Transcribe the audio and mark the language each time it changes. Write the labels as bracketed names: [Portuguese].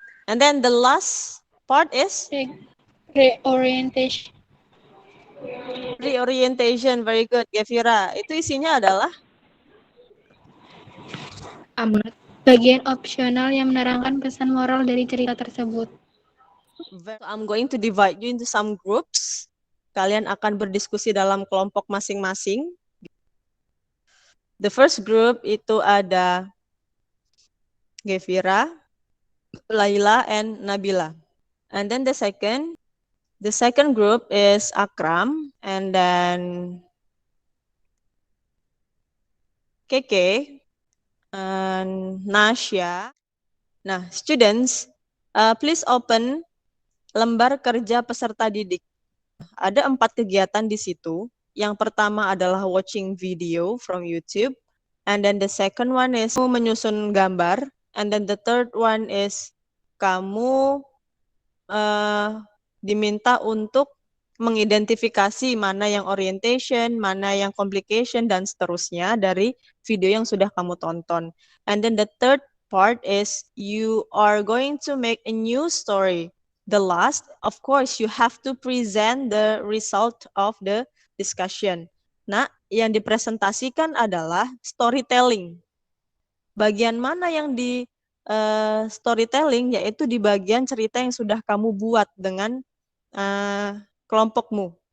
[English] And then the last part is Reorientation. Pre-orientation, very good, Gevira. [Indonesian] Itu isinya adalah Bagian opsional yang menerangkan pesan moral dari cerita tersebut. [English] I'm going to divide you into some groups. [Indonesian] Kalian akan berdiskusi dalam kelompok masing-masing. [English] The first group [Indonesian] itu ada [English] Gevira, Laila, and Nabila. And then the second group is Akram, and then Keke, and Nasya. [Indonesian] Nah, [English] students, please open [Indonesian] lembar kerja peserta didik. Ada 4 kegiatan di situ. Yang pertama adalah [English] watching video from YouTube. And then the second one is [Indonesian] menyusun gambar. [English] And then the third one is [Indonesian] kamu diminta untuk mengidentifikasi mana yang orientation, mana yang complication, dan seterusnya dari video yang sudah kamu tonton. [English] And then the third part is you are going to make a new story. The last, of course, you have to present the result of the discussion. [Indonesian] Nah, yang dipresentasikan adalah storytelling. Bagian mana yang di storytelling, yaitu di bagian cerita yang sudah kamu buat dengan kelompokmu.